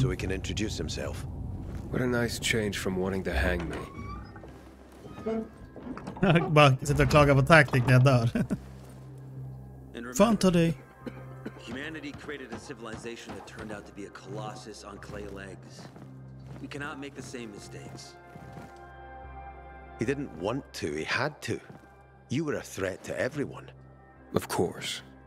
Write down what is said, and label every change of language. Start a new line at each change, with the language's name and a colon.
English: so he can introduce himself. What a nice change from wanting to hang me.
Swedish: Bara sitta och klaga på taktik när jag dör. Fan ta dig.
English: Humanity created a civilization that turned out to be a colossus on clay legs. We cannot make the same mistakes. He didn't want to, he had to. You were a threat to everyone. Of course.